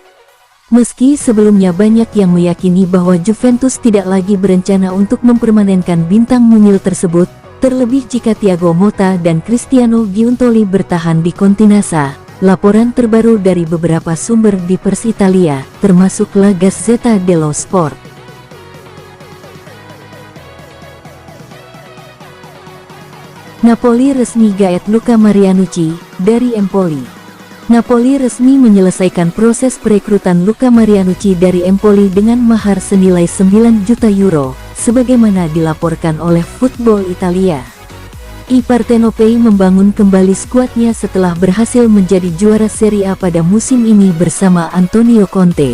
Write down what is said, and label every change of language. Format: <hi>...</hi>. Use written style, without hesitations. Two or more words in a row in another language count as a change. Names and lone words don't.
<id>Meski sebelumnya banyak yang meyakini bahwa Juventus tidak lagi berencana untuk mempermanenkan bintang mungil tersebut, terlebih jika Thiago Motta dan Cristiano Giuntoli bertahan di Continassa, laporan terbaru dari beberapa sumber di Pers Italia, termasuk La Gazzetta dello Sport. Napoli resmi gaet Luca Marianucci dari Empoli. Napoli resmi menyelesaikan proses perekrutan Luca Marianucci dari Empoli dengan mahar senilai 9 juta euro, sebagaimana dilaporkan oleh Football Italia. I Partenopei membangun kembali skuadnya setelah berhasil menjadi juara Serie A pada musim ini bersama Antonio Conte.</id>